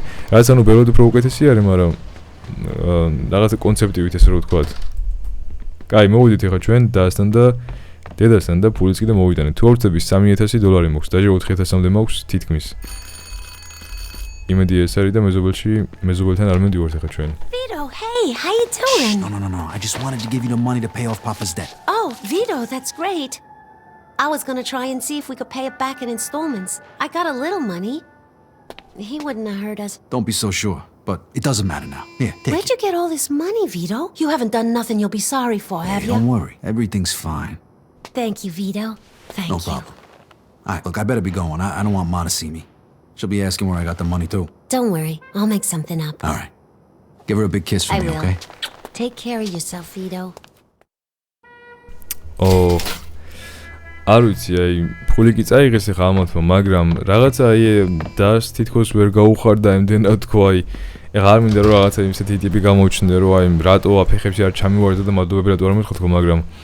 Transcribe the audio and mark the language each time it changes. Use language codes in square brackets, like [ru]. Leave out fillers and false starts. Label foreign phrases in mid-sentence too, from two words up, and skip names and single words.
[ka] რაც ანუ ბევრად უფრო უკეთესი არის, მაგრამ რაღაცა კონცეპტივით ესე რო ვთქვათ. კაი, მოვიდით ეხა ჩვენ დასთან და დედასთან და ფულიც კიდე მოვიტანეთ. თუ არ ვწდები $3000 მაქვს, დაჟე 4000-მდე მაქვს თითქმის. იმედი ეს არის და მეზობელთან არ მივდივართ ეხა ჩვენ. [en] Vito, hey, how you doing? No. I just wanted to give you the money to pay off Papa's debt. Oh, Vito, that's great. I was gonna try and see if we could pay it back in installments. I got a little money. He wouldn't have hurt us. Don't be so sure, but it doesn't matter now. Here, take Where'd it. you get all this money, Vito? You haven't done nothing you'll be sorry for, have Don't you? worry, everything's fine. Thank you, Vito. Thank No you. problem. All right, look, I better be going. I don't want Ma to see me. She'll be asking where I got the money too. Don't worry, I'll make something up. All right. Give her a big kiss for I me, will. okay? Take care of yourself, Vito. Oh. [ka] არ ვიცი, აი, ფული კი წაიღეს ახლა ამათმა, მაგრამ რაღაცა აი დას თითქოს ვერ გაუხარდა იმდენად თქო, აი, ეხლა არ მინდა რომ რაღაცა ისეთი ტიპი გამოჩნდე, რომ აი, რატო აფეხებში არ ჩამივარდა და მადლობები რატო არ მეთქო თქო, მაგრამ